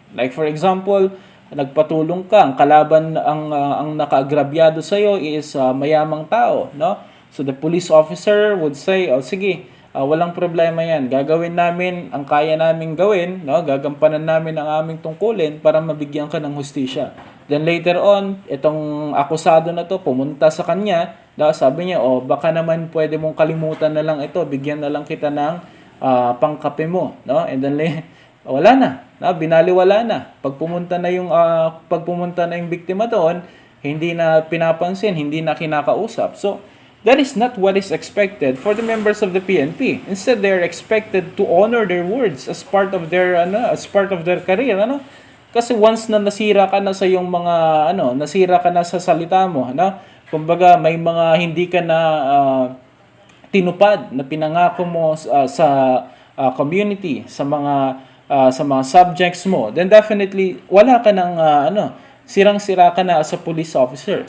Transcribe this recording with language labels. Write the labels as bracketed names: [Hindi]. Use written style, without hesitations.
[English] Like for example, [Filipino] nagpatulong ka, ang kalaban ang nakaagrabyado sa iyo is mayamang tao, no? [English] So the police officer would say, [Filipino] "Oh sige, walang problema 'yan. Gagawin namin ang kaya naming gawin, no? Gagampanan namin ang aming tungkulin para mabigyan ka ng hustisya." [English] Then later on, [Filipino] itong akusado na to pumunta sa kanya, sabi niya, "Oh, baka naman pwede mong kalimutan na lang ito, bigyan na lang kita ng pangkape mo." No? [English] And then [Filipino] wala na, binaliwala na. Pag pumunta na yung biktima doon, hindi na pinapansin, hindi na kinakausap. [English] So that is not what is expected for the members of the PNP. Instead, they are expected to honor their words as part of their career, ano? [Filipino] Kasi once na nasira ka na sa yung mga nasira ka na sa salita mo, ano? Kumbaga may mga hindi ka na tinupad na pinangako mo sa community, sa mga subjects mo, then definitely wala ka ng sirang-sira ka na [English] as a police officer.